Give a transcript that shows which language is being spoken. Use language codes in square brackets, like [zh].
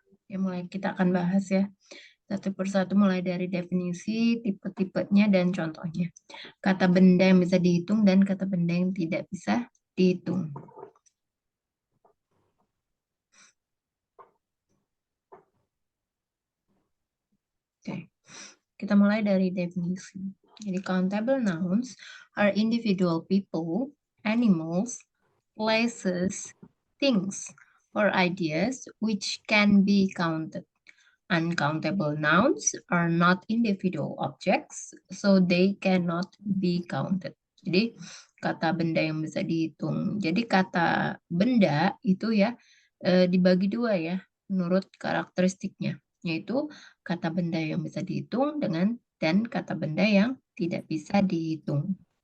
[id] Ya, mulai kita akan bahas ya satu persatu mulai dari definisi, tipe-tipenya dan contohnya. Kata benda yang bisa dihitung dan kata benda yang tidak bisa dihitung. Oke, kita mulai dari definisi. [en] Jadi countable nouns are individual people, animals, places, things, or ideas which can be counted. Uncountable nouns are not individual objects, so they cannot be counted. [id] Jadi kata benda yang bisa dihitung. Jadi kata benda itu ya dibagi dua ya menurut karakteristiknya, yaitu kata benda yang bisa dihitung dan kata benda yang tidak bisa dihitung.